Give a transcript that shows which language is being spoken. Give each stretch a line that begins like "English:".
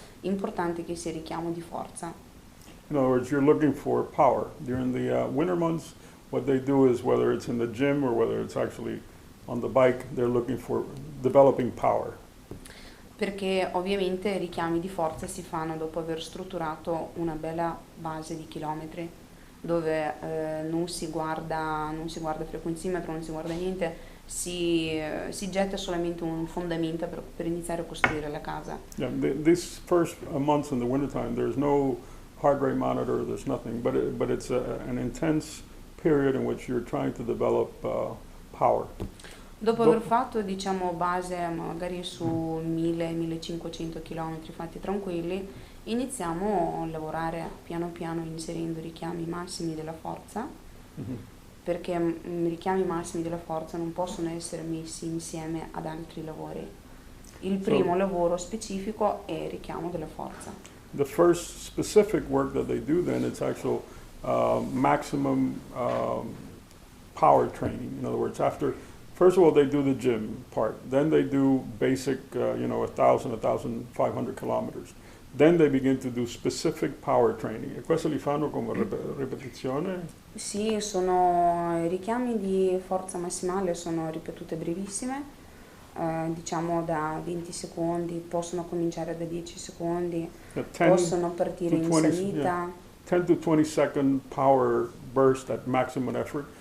Italian: Importante che sia richiamo di forza.
English: In other words, you're looking for power during the winter months. What they do is, whether it's in the gym or whether it's actually on the bike, they're looking for developing power.
Italian: Perché ovviamente i richiami di forza si fanno dopo aver strutturato una bella base di chilometri, dove non si guarda frequenzimetro, non si guarda niente, si getta solamente un fondamento per iniziare a costruire la casa.
English: Yeah, these first months in the wintertime, there's no heart rate monitor, there's nothing, but it's an intense period in which you're trying to develop power.
Italian: Dopo aver fatto, diciamo, base magari su 1000-1500 km fatti tranquilli, iniziamo a lavorare piano piano inserendo richiami massimi della forza, perché i richiami massimi della forza non possono essere messi insieme ad altri lavori. Il primo lavoro specifico è il richiamo della forza.
English: The first specific work that they do then, it's actual maximum power training. In other words, first of all, they do the gym part. Then they do basic, 1,000-1,500 kilometers. Then they begin to do specific power training.
Italian: E questo li fanno come ripetizione? Sì, i richiami di forza massimale sono ripetute brevissime, diciamo da 20 secondi, possono cominciare da 10 secondi, possono partire in salita.
English: 10 to 20 second power burst at maximum effort.